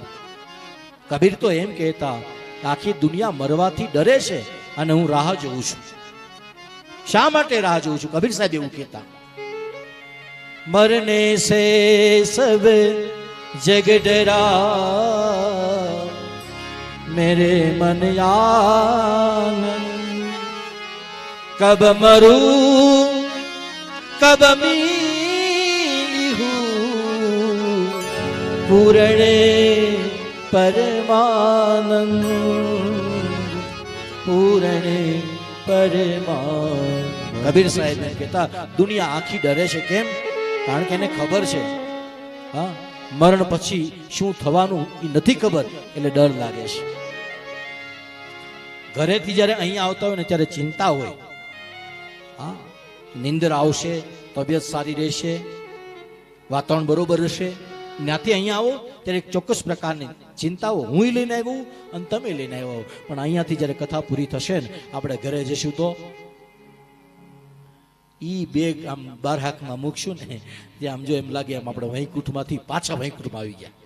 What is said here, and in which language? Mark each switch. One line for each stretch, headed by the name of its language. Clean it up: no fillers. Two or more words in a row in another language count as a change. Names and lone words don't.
Gujarati: કબીર તો એમ કહેતા આખી દુનિયા મરવાથી ડરે છે અને હું રાહ જોઉં છું. શા માટે રાહ જોઉં છું? કબીર સાહેબ એવું કહેતા,
Hindi: मरने से सब जग डरा, मेरे मन आनंद, कब मरूं कब मिली हूँ पूरणे परमानंद, पूरणे परमानंद.
Gujarati: કબીર સાહેબ એમ કહેતા દુનિયા આખી ડરે છે. કેમ? કારણ કે એને ખબર છે હા મરણ પછી શું થવાનું એ નથી ખબર, એટલે ડર લાગે છે. ઘરેથી જ્યારે અહીંયા આવતા હોય ને ત્યારે ચિંતા હોય. હા, નીંદર આવશે, તબિયત સારી રહેશે, વાતાવરણ બરોબર હશે, ત્યાંથી અહીંયા આવો ત્યારે એક ચોક્કસ પ્રકારની ચિંતાઓ હું લઈને આવ્યો અને તમે લઈને આવ્યો, પણ અહીંયાથી જ્યારે કથા પૂરી થશે ને આપણે ઘરે જઈશું તો ઈ બેગ આમ બાર હાથમાં મૂકશું ને ત્યાં આમ જો એમ લાગે આમ આપણે વૈકુંઠમાંથી પાછા વૈકુંઠમાં આવી ગયા.